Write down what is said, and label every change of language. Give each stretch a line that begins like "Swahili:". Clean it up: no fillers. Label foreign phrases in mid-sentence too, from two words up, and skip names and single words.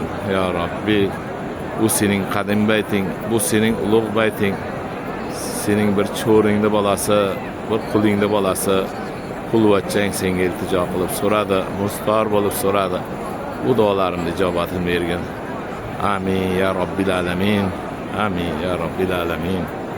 Arabic: يا ربي,
Uzbek: bu sening qadim bayting, bu sening ulug' bayting. Sening bir cho'ringni bolasi, bir qulingni bolasi, qulvachchang senga iltijo qilib so'radi, mustor bo'lib so'radi. Bu duolarimni ijobatini bergin.
Arabic: آمين يا رب العالمين. آمين يا رب العالمين.